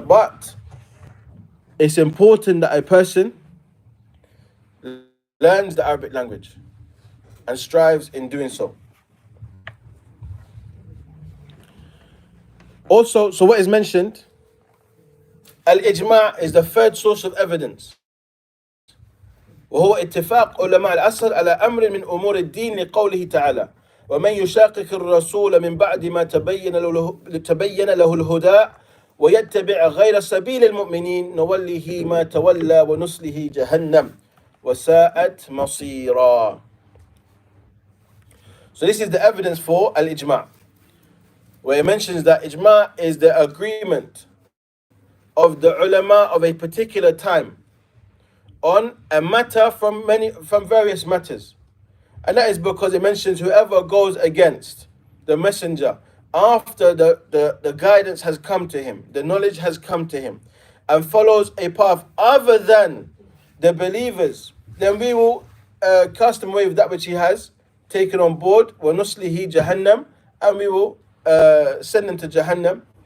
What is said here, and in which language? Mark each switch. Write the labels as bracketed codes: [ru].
[en] But it's important that a person learns the Arabic language and strives in doing so. Also, so what is mentioned, al-ijma' is the third source of evidence. [ar] وهو اتفاق علماء العصر على أمر من أمور الدين لقوله تعالى ومن يشاقق الرسول من بعد ما تبين له الهدى ويتبع غير سبيل المؤمنين نوله ما تولى ونصله جهنم وساءت مصيرا. [en] So this is the evidence for al-ijma', where it mentions that ijma' is the agreement of the ulama of a particular time on a matter from various matters. And that is because it mentions whoever goes against the messenger after the guidance has come to him, the knowledge has come to him, and follows a path other than the believers, then we will cast him away with that which he has taken on board, [ar] وَنُصْلِهِ جَهَنَّمْ, [en] and we will send him to Jahannam,